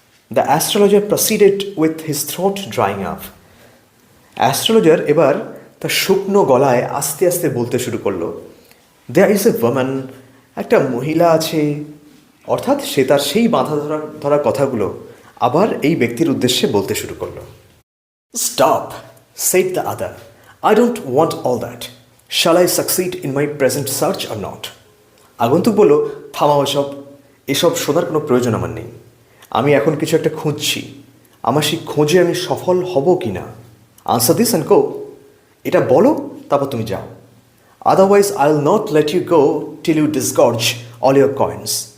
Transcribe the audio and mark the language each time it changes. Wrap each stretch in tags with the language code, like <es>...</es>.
<en>The astrologer proceeded with his throat drying up.</en> <bn>Astrologer এবার তার শুকনো গলায় আস্তে আস্তে বলতে শুরু করলো,</bn> <en>there is a woman,</en> <bn>একটা মহিলা আছে। অর্থাৎ সে তার সেই বাঁধা ধরা কথাগুলো আবার এই ব্যক্তির উদ্দেশ্যে বলতে শুরু করলো। Stop,</bn> <en>Said the other, I don't want all that. Shall I succeed in my present search or not?</en> <bn>আগন্তুক বলল, থামাও এসব শোনার কোনো প্রয়োজন আমার নেই। আমি এখন কিছু একটা খুঁজছি, আমার সেই খোঁজে আমি সফল হব কি না।</bn> <en>answer this and go,</en> <bn>এটা বলো তারপর তুমি যাও।</bn> <en>Otherwise I will not let you go till you disgorge all your coins.</en>